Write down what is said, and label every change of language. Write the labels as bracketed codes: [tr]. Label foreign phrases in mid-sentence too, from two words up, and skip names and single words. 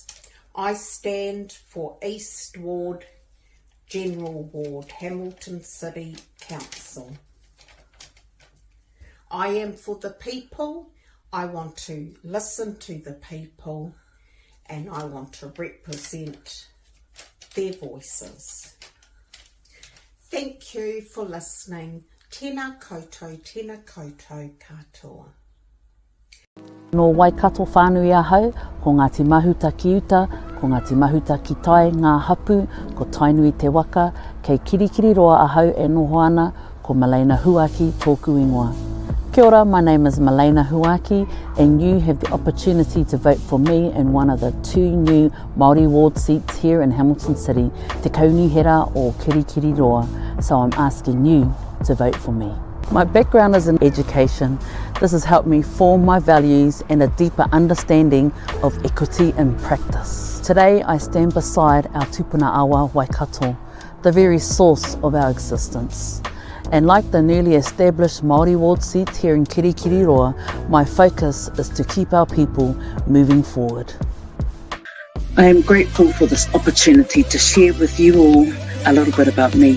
[en] I stand for East Ward, General Ward, Hamilton City Council. I am for the people. I want to listen to the people and I want to represent their voices. Thank you for listening. [mi] Tēnā koutou katoa. No Waikato whānui ahau, ko Ngāti Mahuta ki uta, ko Ngāti Mahuta ki tae ngā hapu, ko tainui te waka, kei Kirikiriroa ahau e noho ana, ko Malaina Huaki tōku ingoa. Kia ora, [en] my name is Malaina Huaki and you have the opportunity to vote for me in one of the 2 new Māori ward seats here in Hamilton City, [mi] Te Kaunihera [en] or Kirikiriroa, so I'm asking you to vote for me. My background is in education. This has helped me form my values and a deeper understanding of equity in practice. Today I stand beside our [mi] tupuna awa [en] Waikato, the very source of our existence. And like the newly established Māori ward seat here in Kirikiriroa, my focus is to keep our people moving forward. I am grateful for this opportunity to share with you all a little bit about me.